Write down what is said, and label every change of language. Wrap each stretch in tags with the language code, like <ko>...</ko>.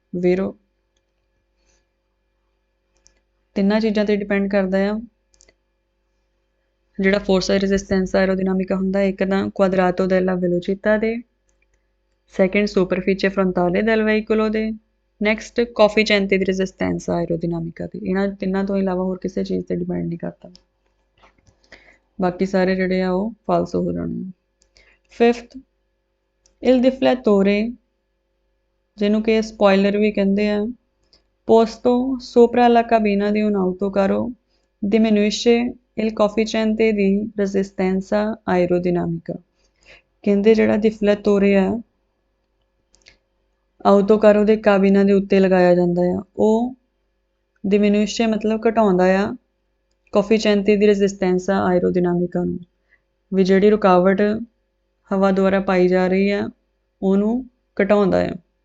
<pa>ਵੇਰੋ ਤਿੰਨਾਂ ਚੀਜ਼ਾਂ ਤੇ ਡਿਪੈਂਡ ਕਰਦਾ ਆ ਜਿਹੜਾ ਫੋਰਸ ਦੀ ਰੈਸਿਸਟੈਂਸ ਐਰੋਡਿਨਾਮਿਕਾ ਹੁੰਦਾ ਇੱਕ ਤਾਂ ਕੁਆਦਰਾਤੋ ਡੈਲਾ ਵੈਲੋਚਿਤਾ ਦੇ, ਸੈਕਿੰਡ ਸੁਪਰਫੀਚੇ ਫਰੰਟਾਲੇ</pa> <it>del veicolo</it> <pa>ਦੇ, ਨੈਕਸਟ ਕੋਫੀਸ਼ੀਐਂਟ ਦੀ ਰੈਸਿਸਟੈਂਸ ਐਰੋਡਿਨਾਮਿਕਾ ਦੇ। ਇਹਨਾਂ ਤਿੰਨਾਂ ਤੋਂ ਇਲਾਵਾ ਹੋਰ ਕਿਸੇ ਚੀਜ਼ ਤੇ ਡਿਪੈਂਡ ਨਹੀਂ ਕਰਦਾ, ਬਾਕੀ ਸਾਰੇ ਜਿਹੜੇ ਆ ਉਹ ਫਾਲਸ ਹੋ ਜਾਣੇ। ਫਿਫਥ</pa> <it>il deflettore</it> <pa>ਜਿਹਨੂੰ ਕਿ ਸਪੋਇਲਰ ਵੀ ਕਹਿੰਦੇ ਆ</pa> <it>posto sopra la cabina di un autocarro diminuisce il coefficiente di resistenza aerodinamica।</it> <pa>ਕਹਿੰਦੇ ਜਿਹੜਾ ਡਿਫਲੈਟੋਰੇ ਆ ਆਊਟੋਕਾਰੋ ਦੇ ਕਾਬਿਨਾ ਦੇ ਉੱਤੇ ਲਗਾਇਆ ਜਾਂਦਾ ਆ। ਉਹ ਡਿਮਿਨਿਊਸ਼ਨ ਮਤਲਬ ਘਟਾਉਂਦਾ ਆ ਕੋਫੀਸ਼ੀਐਂਟ ਦੀ ਰੈਜ਼ਿਸਟੈਂਸ ਆਇਰੋਡਿਨਾਮਿਕਾ ਨੂੰ, ਵੀ ਜਿਹੜੀ ਰੁਕਾਵਟ ਹਵਾ ਦੁਆਰਾ ਪਾਈ ਜਾ ਰਹੀ ਆ ਉਹਨੂੰ ਘਟਾਉਂਦਾ ਆ।</pa>